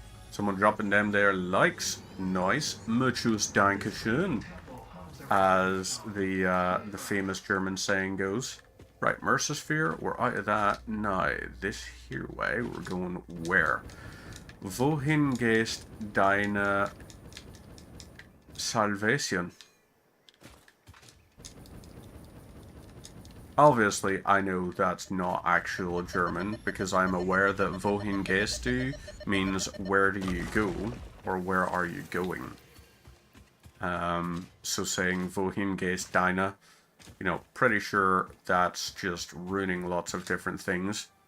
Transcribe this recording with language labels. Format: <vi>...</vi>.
<en>Someone dropping them there likes. Nice. Muchos Dankeschön. As the famous German saying goes. Right, Mercersphere, we're out of that. Now, this here way, we're going where?</en> <de>Wohin gehst deine Salvation?</de> <en>Obviously, I know that's not actual German, because I'm aware that</en> <de>Wohin gehst du</de> <en>means where do you go, or where are you going. So saying</en> <de>Wohin gehst deine,</de> <en>you know, pretty sure that's just ruining lots of different things.</en>